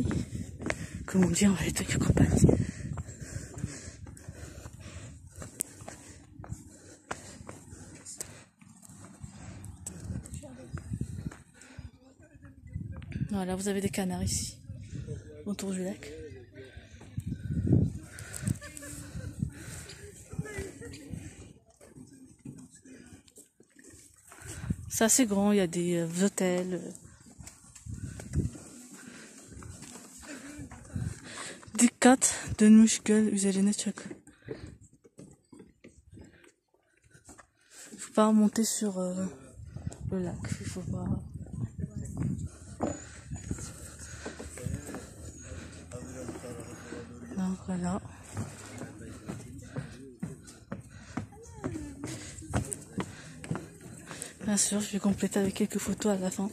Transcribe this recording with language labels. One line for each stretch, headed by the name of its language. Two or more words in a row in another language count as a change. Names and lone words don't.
French: Comme on dit, on va les tenir compagnie. Voilà, vous avez des canards ici, autour du lac. C'est assez grand, il y a des hôtels.
Turkish: Dikkat dönmüş göl üzerine çök.
French: Il faut pas remonter sur le lac, il faut pas. Donc voilà. Bien sûr, je vais compléter avec quelques photos à la fin.